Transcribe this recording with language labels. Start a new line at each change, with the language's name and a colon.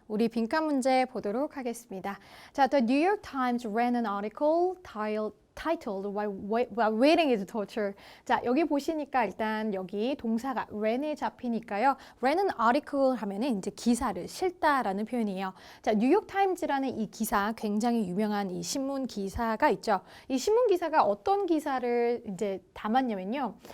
Korean: 우리 빈칸 문제 보도록 하겠습니다. 자,
English: The New York Times ran an article titled While Waiting is Torture.
Korean: 자, 여기 보시니까 일단 여기 동사가 ran에 잡히니까요. ran은 article 하면은 이제 기사를 실다라는 표현이에요. 자, 뉴욕 타임즈라는 이 기사 굉장히 유명한 이 신문 기사가 있죠. 이 신문 기사가 어떤 기사를 이제 담았냐면요.